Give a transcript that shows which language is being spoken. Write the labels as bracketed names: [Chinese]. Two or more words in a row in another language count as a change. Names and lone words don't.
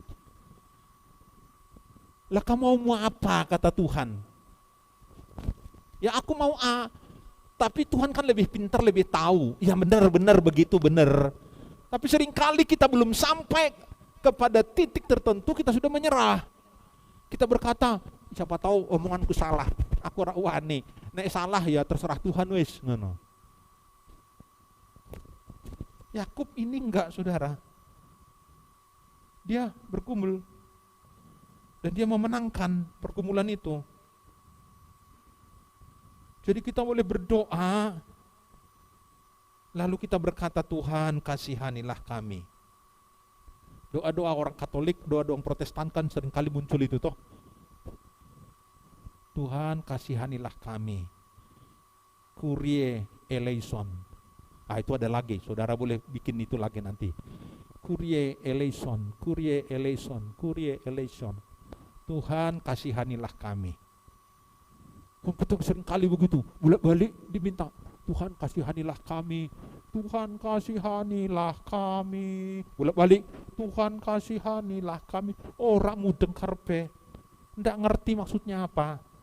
[Indonesian] Lah kamu mau apa, kata Tuhan? Ya aku mau A, tapi Tuhan kan lebih pintar, lebih tahu. Ya benar begitu benar. Tapi seringkali kita belum sampai kepada titik tertentu, kita sudah menyerah. Kita berkata, siapa tahu omonganku salah, [Javanese] aku ora wani. Nek salah ya terserah Tuhan wis, ngono. [Indonesian] Yakub ini enggak, saudara. Dia bergumul dan dia memenangkan pergumulan itu. Jadi kita boleh berdoa, lalu kita berkata, Tuhan kasihanilah kami. Doa-doa orang Katolik, doa-doa orang Protestan kan seringkali muncul itu toh. Tuhan kasihanilah kami. [Greek] Κύριε ελέησον. [Indonesian] Itu ada lagi, saudara boleh bikin itu lagi nanti. [Greek] Κύριε ελέησον, Κύριε ελέησον, Κύριε ελέησον. [Indonesian] Tuhan kasihanilah kami. Kita seringkali begitu, bolak-balik diminta, Tuhan kasihanilah kami, Tuhan kasihanilah kami, bolak-balik, Tuhan kasihanilah kami. Orang mudeng karpe, ndak ngerti maksudnya apa.